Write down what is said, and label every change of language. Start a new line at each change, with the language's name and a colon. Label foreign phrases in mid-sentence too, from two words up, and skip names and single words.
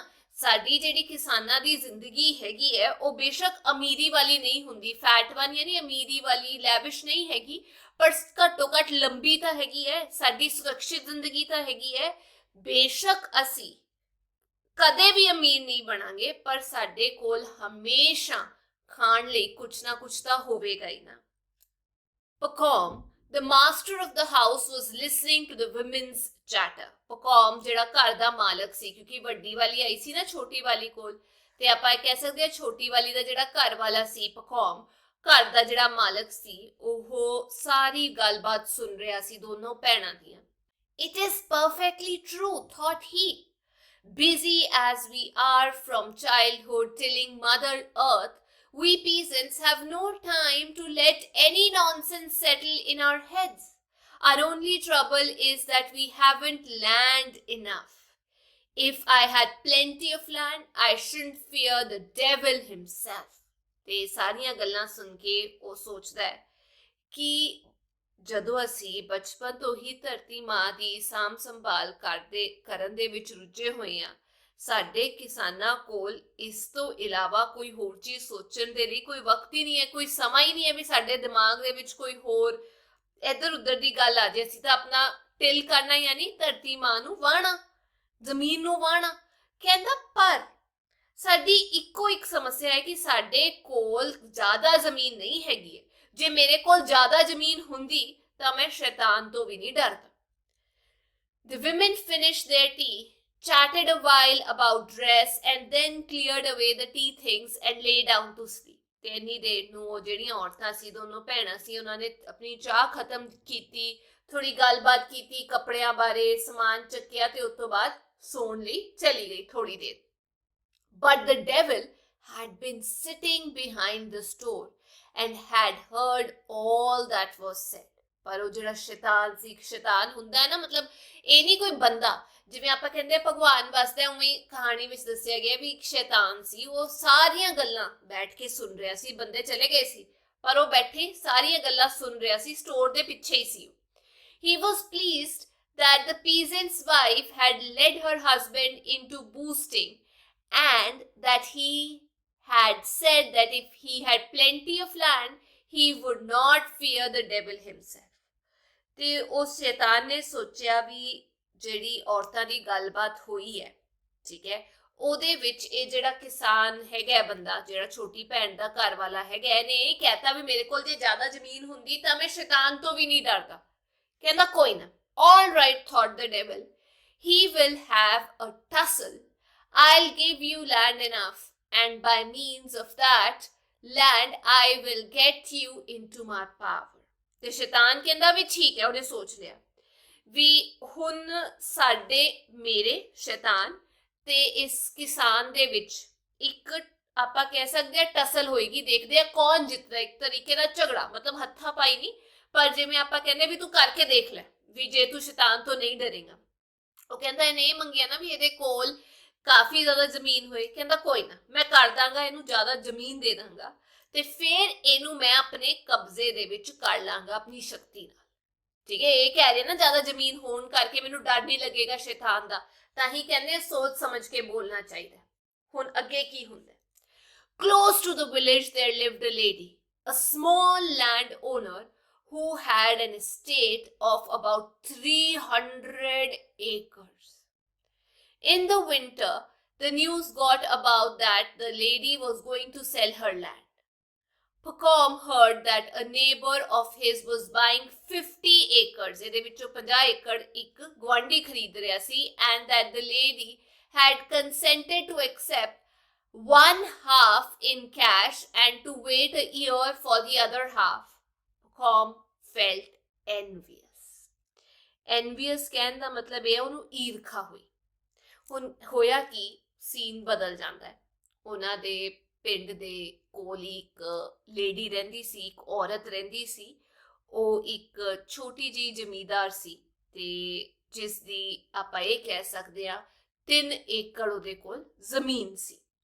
Punjabi: ਸਾਡੀ ਜਿਹੜੀ ਕਿਸਾਨਾਂ ਦੀ ਜ਼ਿੰਦਗੀ ਹੈਗੀ ਹੈ ਉਹ ਬੇਸ਼ੱਕ ਅਮੀਰੀ ਵਾਲੀ ਨਹੀਂ ਹੁੰਦੀ,
English: fat one
Punjabi: ਯਾਨੀ ਅਮੀਰੀ ਵਾਲੀ, ਲੈਵਿਸ਼ ਨਹੀਂ ਹੈਗੀ, ਪਰ ਘੱਟੋ ਘੱਟ ਲੰਬੀ ਤਾਂ ਹੈਗੀ ਹੈ. ਸਾਡੀ ਸੁਰੱਖਿਅਤ ਜ਼ਿੰਦਗੀ ਤਾਂ ਹੈਗੀ ਹੈ. ਬੇਸ਼ੱਕ ਅਸੀਂ ਕਦੇ ਵੀ ਅਮੀਰ ਨਹੀਂ ਬਣਾਂਗੇ, ਪਰ ਸਾਡੇ ਕੋਲ ਹਮੇਸ਼ਾ ਖਾਣ ਲਈ ਕੁਛ ਨਾ ਕੁਛ ਤਾਂ ਹੋਵੇਗਾ ਹੀ ਨਾ.
English: Pacom, the master of the house, was listening to the women's chatter.
Punjabi: Pacom ਜਿਹੜਾ ਘਰ ਦਾ ਮਾਲਕ ਸੀ, ਕਿਉਂਕਿ ਵੱਡੀ ਵਾਲੀ ਆਈ ਸੀ ਨਾ ਛੋਟੀ ਵਾਲੀ ਕੋਲ, ਤੇ ਆਪਾਂ ਕਹਿ ਸਕਦੇ ਹਾਂ ਛੋਟੀ ਵਾਲੀ ਦਾ ਜਿਹੜਾ ਘਰ ਵਾਲਾ ਸੀ Pacom, ਘਰ ਦਾ ਜਿਹੜਾ ਮਾਲਕ ਸੀ, ਉਹ ਸਾਰੀ ਗੱਲਬਾਤ ਸੁਣ ਰਿਹਾ ਸੀ ਦੋਨੋਂ ਭੈਣਾਂ ਦੀਆਂ.
English: It is perfectly true, thought he. Busy as we are from childhood tilling Mother Earth, we peasants have no time to let any nonsense settle in our heads. Our only trouble is that we haven't land enough. If I had plenty of land, I shouldn't fear the devil himself.
Punjabi: ਤੇ ਸਾਰੀਆਂ ਗੱਲਾਂ ਸੁਣ ਕੇ ਉਹ ਸੋਚਦਾ ਹੈ ਕਿ ਜਦੋਂ ਅਸੀਂ ਬਚਪਨ ਤੋਂ ਹੀ ਧਰਤੀ ਮਾਂ ਦੀ ਸਾਂਭ ਸੰਭਾਲ ਕਰਨ ਦੇ ਵਿੱਚ ਰੁੱਝੇ ਹੋਏ ਹਾਂ, ਸਾਡੇ ਕਿਸਾਨਾਂ ਕੋਲ ਇਸ ਤੋਂ ਇਲਾਵਾ ਕੋਈ ਹੋਰ ਚੀਜ਼ ਸੋਚਣ ਦੇ ਲਈ ਕੋਈ ਵਕਤ ਹੀ ਨਹੀਂ ਹੈ, ਕੋਈ ਸਮਾਂ ਹੀ ਨਹੀਂ ਹੈ ਵੀ ਸਾਡੇ ਦਿਮਾਗ ਦੇ ਵਿੱਚ ਕੋਈ ਹੋਰ ਇੱਧਰ ਉੱਧਰ ਦੀ ਗੱਲ ਆ ਜੇ. ਅਸੀਂ ਤਾਂ ਆਪਣਾ ਟਿਲ ਕਰਨਾ ਯਾਨੀ ਧਰਤੀ ਮਾਂ ਨੂੰ ਵਾਹਣਾ, ਜ਼ਮੀਨ ਨੂੰ ਵਾਹਣਾ. ਕਹਿੰਦਾ ਪਰ ਸਾਡੀ ਇੱਕੋ ਇੱਕ ਸਮੱਸਿਆ ਹੈ ਕਿ ਸਾਡੇ ਕੋਲ ਜ਼ਿਆਦਾ ਜ਼ਮੀਨ ਨਹੀਂ ਹੈਗੀ ਹੈ. ਜੇ ਮੇਰੇ ਕੋਲ ਜ਼ਿਆਦਾ ਜ਼ਮੀਨ ਹੁੰਦੀ ਤਾਂ ਮੈਂ ਸ਼ੈਤਾਨ ਤੋਂ ਵੀ ਨਹੀਂ ਡਰਦਾ.
English: The women finished their tea, chatted a while about dress, and then cleared away the tea things and lay down to sleep.
Punjabi: ਤੇ ਇੰਨੀ ਦੇਰ ਨੂੰ ਉਹ ਜਿਹੜੀਆਂ ਔਰਤਾਂ ਸੀ, ਦੋਨੋਂ ਭੈਣਾਂ ਸੀ, ਉਹਨਾਂ ਨੇ ਆਪਣੀ ਚਾਹ ਖਤਮ ਕੀਤੀ, ਥੋੜੀ ਗੱਲਬਾਤ ਕੀਤੀ ਕੱਪੜਿਆਂ ਬਾਰੇ, ਸਮਾਨ ਚੱਕਿਆ ਤੇ ਉਸ ਤੋਂ ਬਾਅਦ ਸੌਣ ਲਈ ਚਲੀ ਗਈ ਥੋੜੀ ਦੇਰ.
English: But the devil had been sitting behind the store and had heard all that was said.
Punjabi: ਪਰ ਉਹ ਜਿਹੜਾ ਸ਼ੈਤਾਨ ਸੀ, ਸ਼ੈਤਾਨ ਹੁੰਦਾ ਹੈ ਨਾ, ਮਤਲਬ ਇਹ ਨਹੀਂ ਕੋਈ ਬੰਦਾ, ਜਿਵੇਂ ਆਪਾਂ ਕਹਿੰਦੇ ਭਗਵਾਨ ਵਸਦਾ, ਉਵੇਂ ਕਹਾਣੀ ਵਿੱਚ ਦੱਸਿਆ ਗਿਆ ਵੀ ਇੱਕ ਸ਼ੈਤਾਨ ਸੀ, ਉਹ ਸਾਰੀਆਂ ਗੱਲਾਂ ਬੈਠ ਕੇ ਸੁਣ ਰਿਹਾ ਸੀ. ਬੰਦੇ ਚਲੇ ਗਏ ਸੀ ਪਰ ਉਹ ਬੈਠੇ ਸਾਰੀਆਂ ਗੱਲਾਂ ਸੁਣ ਰਿਹਾ ਸੀ, ਸਟੋਰ ਦੇ ਪਿੱਛੇ ਹੀ ਸੀ.
English: He was pleased that the peasant's wife had led her husband into boasting, and that he had said that if he had plenty of land, he would not fear the devil himself.
Punjabi: ਤੇ ਉਸ ਸ਼ੈਤਾਨ ਨੇ ਸੋਚਿਆ ਵੀ ਜਿਹੜੀ ਔਰਤਾਂ ਦੀ ਗੱਲਬਾਤ ਹੋਈ ਹੈ, ਠੀਕ ਹੈ, ਉਹਦੇ ਵਿੱਚ ਇਹ ਜਿਹੜਾ ਕਿਸਾਨ ਹੈਗਾ ਬੰਦਾ, ਜਿਹੜਾ ਛੋਟੀ ਭੈਣ ਦਾ ਘਰ ਵਾਲਾ ਹੈਗਾ, ਇਹਨੇ ਇਹ ਕਹਿਤਾ ਵੀ ਮੇਰੇ ਕੋਲ ਜੇ ਜ਼ਿਆਦਾ ਜ਼ਮੀਨ ਹੁੰਦੀ ਤਾਂ ਮੈਂ ਸ਼ੈਤਾਨ ਤੋਂ ਵੀ ਨਹੀਂ ਡਰਦਾ. ਕਹਿੰਦਾ ਕੋਈ ਨਾ,
English: all right, thought the devil, he will have a tussle. I'll give you land enough, and by means of that land, I will get you into my power.
Punjabi: ਤੇ ਸ਼ੈਤਾਨ ਕਹਿੰਦਾ ਵੀ ਠੀਕ ਹੈ, ਉਹਨੇ ਸੋਚ ਲਿਆ ਵੀ ਹੁਣ ਸਾਡੇ ਮੇਰੇ ਸ਼ੈਤਾਨ ਤੇ ਇਸ ਕਿਸਾਨ ਦੇ ਵਿੱਚ ਇੱਕ ਆਪਾਂ ਕਹਿ ਸਕਦੇ ਆ ਟਸਲ ਹੋਏਗੀ, ਦੇਖਦੇ ਆ ਕੌਣ ਜਿੱਤਦਾ, ਇੱਕ ਤਰੀਕੇ ਦਾ ਝਗੜਾ, ਮਤਲਬ ਹੱਥਾ ਪਾਈ ਨਹੀਂ, ਪਰ ਜਿਵੇਂ ਆਪਾਂ ਕਹਿੰਦੇ ਵੀ ਤੂੰ ਕਰਕੇ ਦੇਖ ਲੈ ਵੀ ਜੇ ਤੂੰ ਸ਼ੈਤਾਨ ਤੋਂ ਨਹੀਂ ਡਰੇਗਾ। ਉਹ ਕਹਿੰਦਾ ਇਹਨੇ ਇਹ ਮੰਗਿਆ ਨਾ ਵੀ ਇਹਦੇ ਕੋਲ ਕਾਫੀ ਜ਼ਿਆਦਾ ਜ਼ਮੀਨ ਹੋਏ, ਕਹਿੰਦਾ ਕੋਈ ਨਾ ਮੈਂ ਕਰ ਦਾਂਗਾ, ਇਹਨੂੰ ਜ਼ਿਆਦਾ ਜ਼ਮੀਨ ਦੇ ਦਾਂਗਾ ਤੇ ਫਿਰ ਇਹਨੂੰ ਮੈਂ ਆਪਣੇ ਕਬਜ਼ੇ ਦੇ ਵਿੱਚ ਕਰ ਲਾਂਗਾ ਆਪਣੀ ਸ਼ਕਤੀ ਨਾਲ। ਠੀਕ ਹੈ, ਇਹ ਕਹਿ ਰਹੇ ਨਾ ਜ਼ਿਆਦਾ ਜ਼ਮੀਨ ਹੋਣ ਕਰਕੇ ਮੈਨੂੰ ਡਰ ਨਹੀਂ ਲੱਗੇਗਾ ਸ਼ੈਤਾਨ ਦਾ, ਤਾਂ ਹੀ ਕਹਿੰਦੇ ਸੋਚ ਸਮਝ ਕੇ ਬੋਲਣਾ ਚਾਹੀਦਾ। ਹੁਣ ਅੱਗੇ ਕੀ ਹੁੰਦਾ?
English: Close to the village there lived a lady, a small landowner who had an estate of about 300 acres. In the winter, the news got about that the lady was going to sell her land. Pacom heard that a neighbor of his was buying 50 acres.
Punjabi: ਇਹਦੇ ਵਿੱਚੋਂ 50 ਏਕੜ ਇੱਕ ਗਵਾਂਢੀ ਖਰੀਦ ਰਿਹਾ ਸੀ,
English: and that the lady had consented to accept one half in cash and to wait a year for the other half. Pacom felt envious.
Punjabi: Envious ਕਹਿਣ ਦਾ ਮਤਲਬ ਇਹ ਉਹਨੂੰ ਈਰਖਾ ਹੋਈ। ਹੁਣ ਹੋਇਆ ਕਿ ਸੀਨ ਬਦਲ ਜਾਂਦਾ ਹੈ। ਉਹਨਾਂ ਦੇ ਪਿੰਡ ਦੇ ਕੋਲ ਇੱਕ ਲੇਡੀ ਰਹਿੰਦੀ ਸੀ, ਇੱਕ ਔਰਤ ਰਹਿੰਦੀ ਸੀ। ਉਹ ਇੱਕ ਛੋਟੀ ਜਿਹੀ ਜ਼ਮੀਂਦਾਰ ਸੀ ਤੇ ਜਿਸ ਦੀ ਆਪਾਂ ਇਹ ਕਹਿ ਸਕਦੇ ਹਾਂ 3 ਏਕੜ ਉਹਦੇ ਕੋਲ ਜ਼ਮੀਨ ਸੀ।